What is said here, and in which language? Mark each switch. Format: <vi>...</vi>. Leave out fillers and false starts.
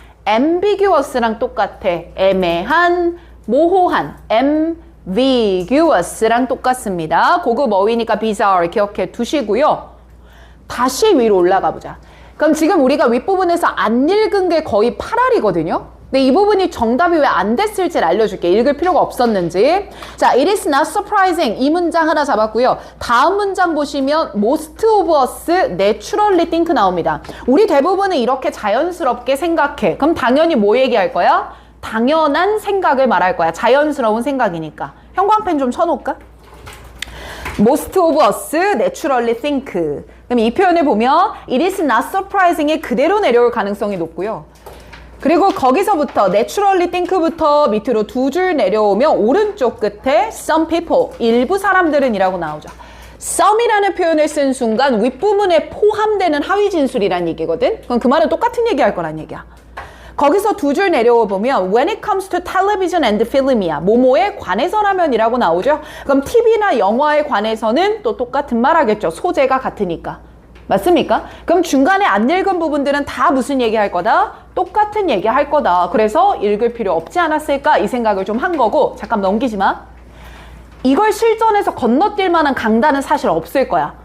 <ko>ambiguous랑 똑같아. 애매한, 모호한, ambiguous랑 똑같습니다. 고급 어휘니까 bizarre 기억해 두시고요. 다시 위로 올라가 보자. 그럼 지금 우리가 윗부분에서 안 읽은 게 거의 8알이거든요. 근데 이 부분이 정답이 왜 안 됐을지를 알려줄게. 읽을 필요가 없었는지. 자,</ko> <en>it is not surprising.</en> <ko>이 문장 하나 잡았고요. 다음 문장 보시면</ko> <en>most of us naturally think</en> <ko>나옵니다. 우리 대부분은 이렇게 자연스럽게 생각해. 그럼 당연히 뭐 얘기할 거야? 당연한 생각을 말할 거야. 자연스러운 생각이니까. 형광펜 좀 쳐놓을까?</ko> <en>Most of us naturally think.</en> <ko>그럼 이 표현을 보면</ko> <en>it is not surprising</en> <ko>이 그대로 내려올 가능성이 높고요. 그리고 거기서부터</ko> <en>naturally think</en> <ko>부터 밑으로 두 줄 내려오면 오른쪽 끝에</ko> <en>some people,</en> <ko>일부 사람들은 이라고 나오죠. some이라는 표현을 쓴 순간 윗부분에 포함되는 하위 진술이란 얘기거든. 그럼 그 말은 똑같은 얘기할 거란 얘기야. 거기서 두 줄 내려와 보면</ko> <en>when it comes to television and film</en> <ko>이야. 뭐뭐에 관해서라면 이라고 나오죠. 그럼 TV나 영화에 관해서는 또 똑같은 말 하겠죠. 소재가 같으니까. 맞습니까? 그럼 중간에 안 읽은 부분들은 다 무슨 얘기 할 거다? 똑같은 얘기 할 거다. 그래서 읽을 필요 없지 않았을까? 이 생각을 좀 한 거고 잠깐 넘기지 마. 이걸 실전에서 건너뛸 만한 강단은 사실 없을 거야.</ko>